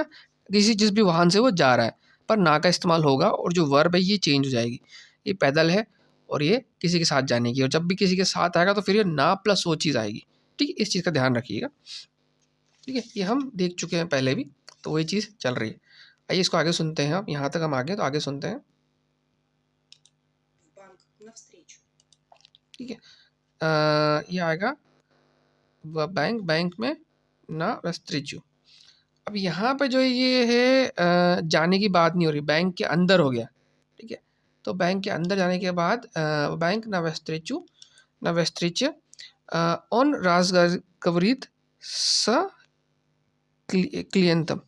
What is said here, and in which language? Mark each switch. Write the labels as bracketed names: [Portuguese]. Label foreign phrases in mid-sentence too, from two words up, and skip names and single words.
[Hindi] किसी जिस भी वाहन से वो जा रहा है, पर ना का इस्तेमाल होगा और जो वर्ब है ये चेंज हो जाएगी। ये पैदल है और ये किसी के साथ जाने की, और जब भी किसी के साथ आएगा तो फिर ये ना प्लस वो चीज़ आएगी। ठीक है, इस चीज़ का ध्यान रखिएगा। ठीक है, ये हम देख चुके हैं पहले भी, तो वही चीज़ चल रही है। आइए इसको आगे सुनते हैं, अब यहाँ तक हम आगे, तो आगे सुनते हैं। [Russian] В банк навстречу. [Hindi] ठीक है, ये आएगा वह बैंक, बैंक में [Russian] на встречу. [Hindi] अब यहाँ पे जो ये है जाने की बात नहीं हो रही, बैंक के अंदर हो गया। ठीक है, तो बैंक के अंदर जाने के बाद बैंक [Russian] на встречу, на встреч он разговаривает с клиентом.